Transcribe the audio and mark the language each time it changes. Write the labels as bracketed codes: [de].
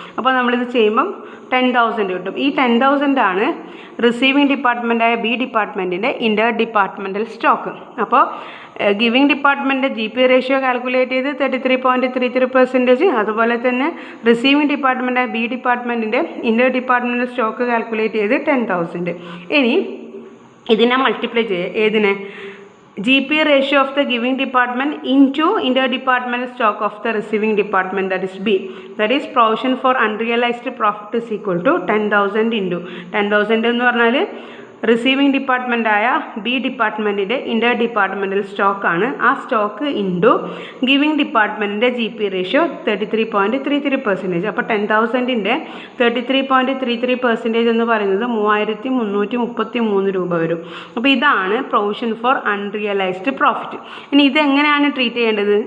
[ml] അപ്പോൾ നമ്മളിത് ചെയ്യുമ്പം 10,000 കിട്ടും. ഈ 10,000 ആണ് റിസീവിങ് ഡിപ്പാർട്ട്മെൻറ്റായ ബി ഡിപ്പാർട്ട്മെൻറ്റിൻ്റെ ഇൻ്റർ ഡിപ്പാർട്ട്മെൻറ്റൽ സ്റ്റോക്ക്. അപ്പോൾ giving department GP ratio calculate ചെയ്ത് 33.33%. അതുപോലെ തന്നെ റിസീവിംഗ് ഡിപ്പാർട്ട്മെൻറ്റായ ബി ഡിപ്പാർട്ട്മെൻറ്റിൻ്റെ ഇൻ്റർ ഡിപ്പാർട്ട്മെൻറ്റൽ സ്റ്റോക്ക് കാൽക്കുലേറ്റ് ചെയ്ത് 10,000. ഇനി ഇതിനെ മൾട്ടിപ്ലൈ ചെയ്യുക. ഏതിനെ? [en] GP ratio of the giving department into interdepartmental stock of the receiving department, that is B. That is provision for unrealized profit is equal to 10,000 into 10,000 [ml] എന്ന് പറഞ്ഞാൽ receiving ഡിപ്പാർട്ട്മെൻറ്റായ B ഡിപ്പാർട്ട്മെൻറ്റിൻ്റെ ഇൻ്റർ departmental സ്റ്റോക്കാണ്. ആ stock into giving ഡിപ്പാർട്ട്മെൻറ്റിൻ്റെ GP ratio 33.33%. അപ്പോൾ 10,000ൻ്റെ 33.33% എന്ന് പറയുന്നത് 3,333 രൂപ വരും. അപ്പോൾ ഇതാണ് പ്രൊവിഷൻ ഫോർ അൺറിയലൈസ്ഡ് പ്രോഫിറ്റ്. ഇനി ഇതെങ്ങനെയാണ് ട്രീറ്റ് ചെയ്യേണ്ടത്?